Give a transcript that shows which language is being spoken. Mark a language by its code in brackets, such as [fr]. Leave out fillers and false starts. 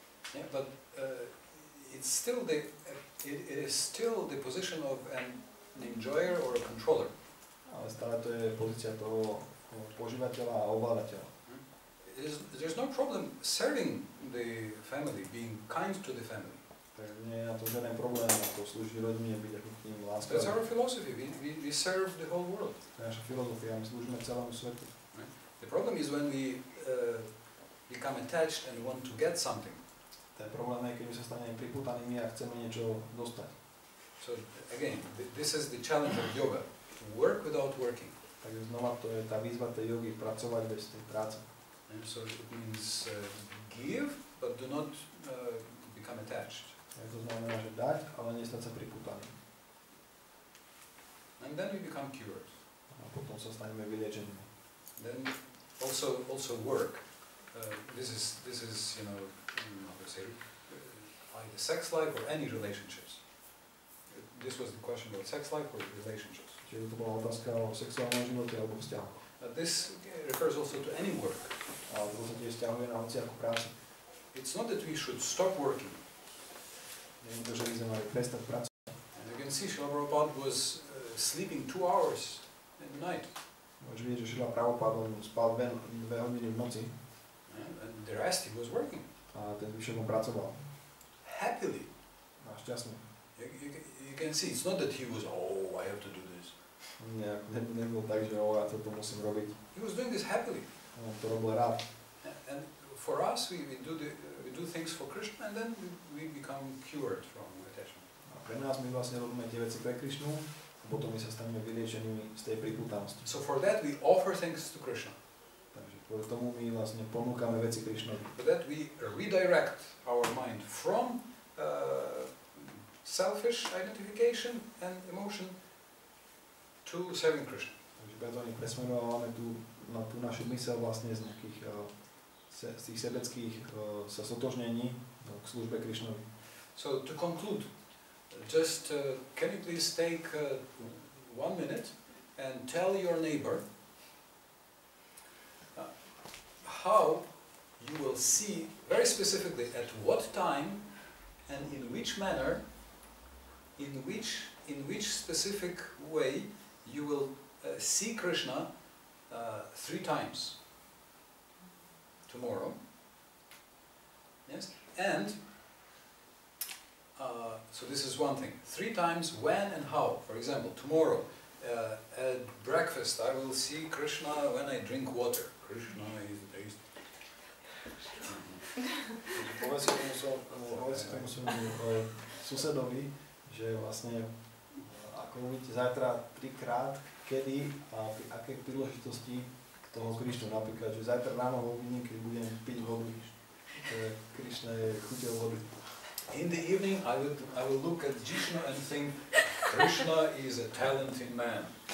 [en] Yeah, but it is still the position of an enjoyer or a controller. [sk] Ale stále to je pozícia toho požívateľa a ovládateľa. [en] There's no problem serving the family, being kind to the family. [sk] Takže nie je na to žiaden problém, ako slúžiť rodine, byť ako k ním láskavým. [en] That's our philosophy. We serve the whole world. [sk] To je naša filozofia, my slúžime celému svetu. [en] The problem is when we become attached and want to get something. [sk] Ten problém je, keď my sa staneme priputanými a chceme niečo dostať. [en] So again, this is the challenge of yoga. Work without working. [sk] Takže znova to je tá výzva tej jogy, pracovať bez tej práce. [en] And so it means give, but do not become attached. [sk] To znamená, že dať, ale nestať sa priputaný. [en] And then we become cured. [sk] A potom sa staneme vyliečenými. [en] Then also work. This is you know, how to say, either sex life or any relationships. This was the question about sex life or relationships. [sk] Čiže to bola otázka o sexuálnom živote alebo vzťahoch. [en] This refers also to any work. [sk] Ale to sa tiež vzťahuje na hociakú prácu. [en] It's not that we should stop working. [sk] Nie je to, že by sme mali prestať pracovať. [en] And you can see Srila Prabhupada was sleeping 2 hours in the night. [sk] Môžeš vidieť, že Srila Prabhupada spal 2 hodiny v noci. [en] And the rest he was working. [sk] A ten zvyšok on pracoval. [en] Happily. [sk] A šťastne. [en] You can see, it's not that he was, oh, I have to do this. [sk] Nebolo tak, že ja toto musím robiť. [en] He was doing this happily. [sk] On to robil rád. [en] And for us, we do things for Krishna, and then we become cured from attachment. [sk] A pre nás my vlastne robíme tie veci pre Krišnu, a potom my sa staneme vyliečenými z tej pripútanosti. [en] So for that, we offer things to Krishna. [sk] Takže kvôli tomu my vlastne ponúkame veci Krišnovi. [en] For that, we redirect our mind from selfish identification and emotion to serving Krishna. [sk] Takže preto my presmerovávame na tú našu myseľ vlastne z nejakých z tých sebeckých sa sotožnení k službe Krišnovi. [en] So to conclude, just can you please take 1 minute and tell your neighbor how you will see very specifically at what time and in which manner, in which specific way you will see Krishna 3 times tomorrow. Yes, and so this is one thing. 3 times when and how. For example, tomorrow at breakfast I will see Krishna when I drink water. Krishna is tasty. [sk] Povedz si tomu svojmu susedovi, že vlastne ako uvidíte zajtra 3-krát, kedy a pri akej príležitosti toho Krišnu. Napríklad, že zajtra ráno ho uvidím, keď budem piť vodu. Krišna je chuťou vody. [en] In the evening, I will look at Jishnu and think, Krishna is a talented man.